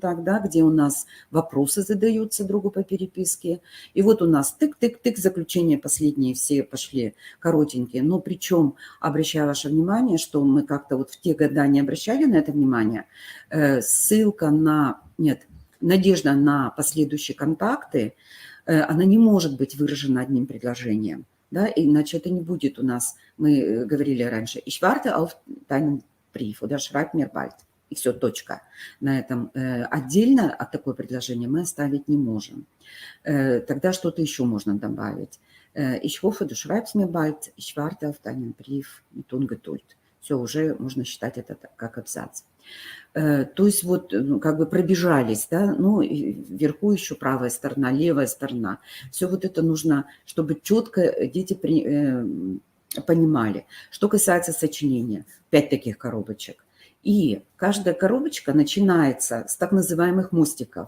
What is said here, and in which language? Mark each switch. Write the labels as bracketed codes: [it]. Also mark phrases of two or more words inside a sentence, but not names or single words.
[ru] так, да, где у нас вопросы задаются другу по переписке, и вот у нас тык-тык-тык, заключения последние все пошли коротенькие, но причем, обращаю ваше внимание, что мы как-то вот в те года не обращали на это внимание, ссылка на, нет, надежда на последующие контакты, она не может быть выражена одним предложением, да, иначе это не будет у нас, мы говорили раньше, [de] ich warte auf deinen Brief oder schreib mir bald. [ru] И все, точка. На этом отдельно от такое предложение мы оставить не можем. Тогда что-то еще можно добавить. [de] Ich hoffe, du schreibst mir bald, ich warte auf deinen Brief mit Ungeduld. [ru] Все, уже можно считать это как абзац. То есть вот как бы пробежались, да, ну, вверху еще правая сторона, левая сторона. Все вот это нужно, чтобы четко дети понимали. Что касается сочинения, 5 таких коробочек. И каждая коробочка начинается с так называемых мостиков.